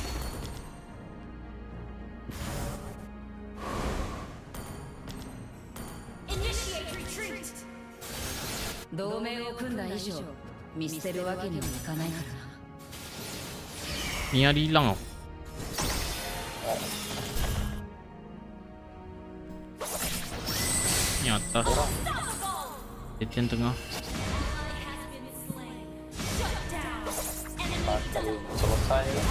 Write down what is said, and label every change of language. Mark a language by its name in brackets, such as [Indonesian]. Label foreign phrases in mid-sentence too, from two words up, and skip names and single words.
[English] Initiate retreat. [Japanese] 同盟を組んだ以上見捨てるわけにはいかないからな。 [Malay] Ni ada hilang tau. Ni atas. Tetian tengah. Kalau selesai.